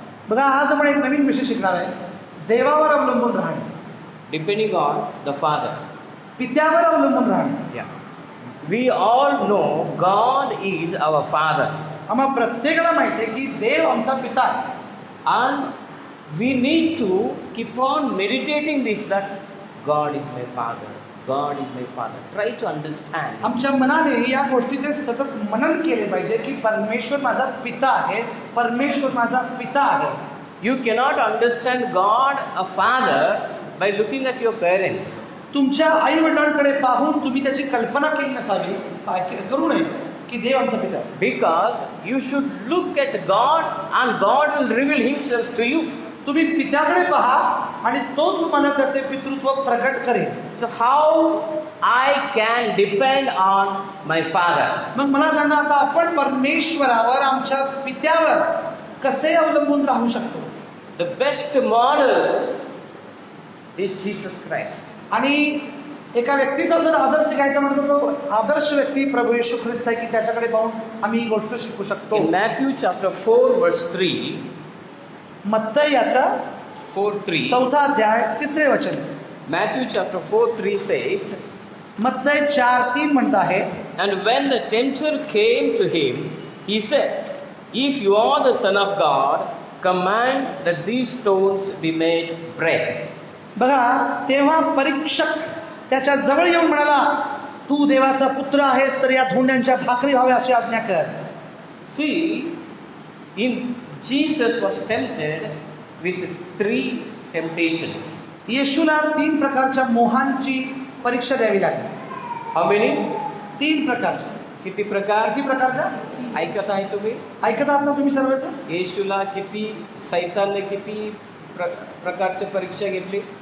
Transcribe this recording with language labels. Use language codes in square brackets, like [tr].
[mr] बघा आज आपण एक नवीन विषय शिकणार आहे, देवावर अवलंबून राहणे, [en] Depending on the Father. [mr] पित्यावर अवलंबून राहणे. [en] Yeah. We all know God is our Father. [mr] आम्हा प्रत्येकाला माहिती आहे की देव आमचा पिता आहे. [en] And we need to keep on meditating this, that God is my Father. God is my Father. Try to understand. [mr] आमच्या मनाने या गोष्टीचे सतत मनन केले पाहिजे की परमेश्वर माझा पिता आहे, परमेश्वर माझा पिता आहे. [en] You cannot understand God, a Father, by looking at your parents. [mr] तुमच्या आई वडिलांकडे पाहून तुम्ही त्याची कल्पना केली नसावी, करू नये की देव आमचा पिता आहे. [en] Because you should look at God and God will reveal Himself to you. [mr] तुम्ही पित्याकडे पहा आणि तो तुम्हाला त्याचे पितृत्व प्रकट करेल. [en] So how I can depend on my Father? [mr] मग मला सांगा, आता आपण परमेश्वरावर, आमच्या पित्यावर कसे अवलंबून राहू शकतो? [en] The best model is Jesus Christ. [mr] आणि एका व्यक्तीचा जर आदर्श घ्यायचा म्हणतो, तो आदर्श व्यक्ती प्रभू येशू ख्रिस्त आहे की त्याच्याकडे पाहून आम्ही ही गोष्ट शिकू शकतो. [en] In Matthew chapter 4 verse 3, [mr] मत्तई याचा 4:3. 4 अध्याय 3 वचन. [en] Matthew chapter 4:3 says, [mr] मत्तई 4:3 म्हणत आहे, [en] and when the tempter came to him, he said, if you are the Son of God, command that these stones be made bread. [mr] बघा, तेव्हा परीक्षक त्याच्या जवळ येऊन म्हणाला, तू देवाचा पुत्र आहेस तर या धोंड्यांच्या भाकरी व्हाव्या अशी आज्ञा कर. [en] See, Jesus was tempted with 3 temptations. [mr] येशूला 3 प्रकारच्या मोहांची परीक्षा द्यावी लागली. [en] How many? [mr] 3 प्रकारच्या. किती प्रकार? किती प्रकारच्या? ऐकत आहे तुम्ही? ऐकत आहात ना तुम्ही सर्वच? येशूला किती, सैतानने किती प्रकारची परीक्षा घेतली?